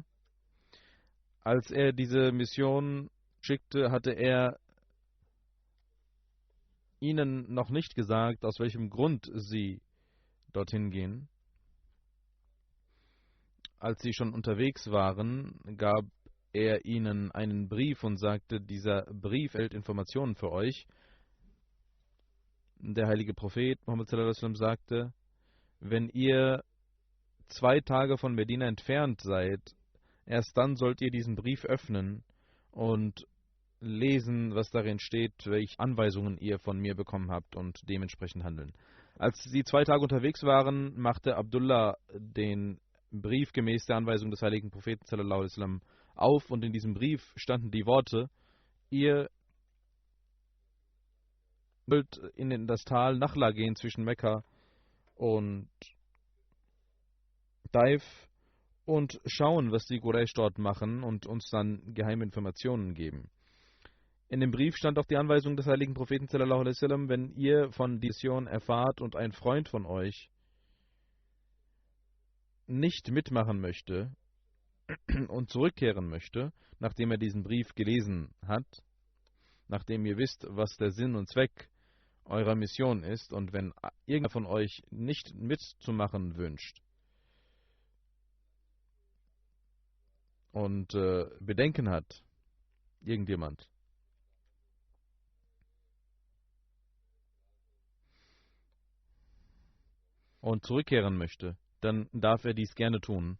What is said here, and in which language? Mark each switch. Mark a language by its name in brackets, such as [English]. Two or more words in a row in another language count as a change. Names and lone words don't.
[German] Als er diese Mission schickte, hatte er ihnen noch nicht gesagt, aus welchem Grund sie dorthin gehen. Als sie schon unterwegs waren, gab er ihnen einen Brief und sagte, dieser Brief enthält Informationen für euch. Der heilige Prophet Muhammad [Arabic] صلى الله عليه وسلم [German] sagte, wenn ihr 2 Tage von Medina entfernt seid, erst dann sollt ihr diesen Brief öffnen und lesen, was darin steht, welche Anweisungen ihr von mir bekommen habt, und dementsprechend handeln. Als sie 2 Tage unterwegs waren, machte Abdullah den Brief gemäß der Anweisung des heiligen Propheten [Arabic] صلى الله عليه وسلم [German] auf, und in diesem Brief standen die Worte: Ihr sollt in das Tal Nachla gehen zwischen Mekka und Taif und schauen, was die Quraysh dort machen, und uns dann geheime Informationen geben. In dem Brief stand auch die Anweisung des heiligen Propheten [Arabic] صلى الله عليه وسلم: [German] Wenn ihr von dieser Mission erfahrt und ein Freund von euch nicht mitmachen möchte und zurückkehren möchte, nachdem er diesen Brief gelesen hat, nachdem ihr wisst, was der Sinn und Zweck eurer Mission ist, und wenn irgendwer von euch nicht mitzumachen wünscht, und Bedenken hat, irgendjemand, und zurückkehren möchte, dann darf er dies gerne tun.